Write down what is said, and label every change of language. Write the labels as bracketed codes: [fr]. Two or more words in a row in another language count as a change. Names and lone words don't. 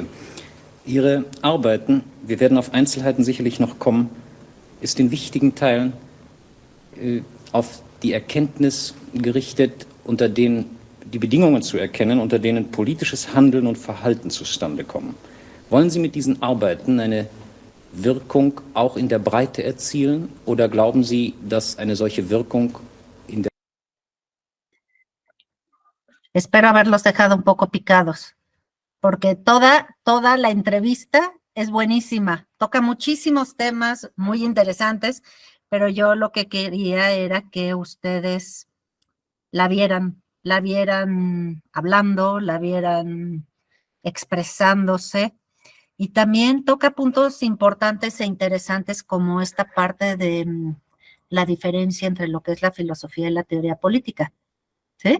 [de] Ihre Arbeiten, wir werden auf Einzelheiten sicherlich noch kommen, ist in wichtigen Teilen auf die Erkenntnis gerichtet, unter denen die Bedingungen zu erkennen, unter denen politisches Handeln und Verhalten zustande kommen. Wollen Sie mit diesen Arbeiten eine Wirkung auch in der Breite erzielen oder glauben Sie, dass eine solche Wirkung in der... [es] Espero haberlos dejado un poco picados, porque toda la entrevista es buenísima, toca muchísimos temas muy interesantes, pero yo lo que quería era que ustedes la vieran hablando, la vieran expresándose, y también toca puntos importantes e interesantes como esta parte de la diferencia entre lo que es la filosofía y la teoría política, ¿sí?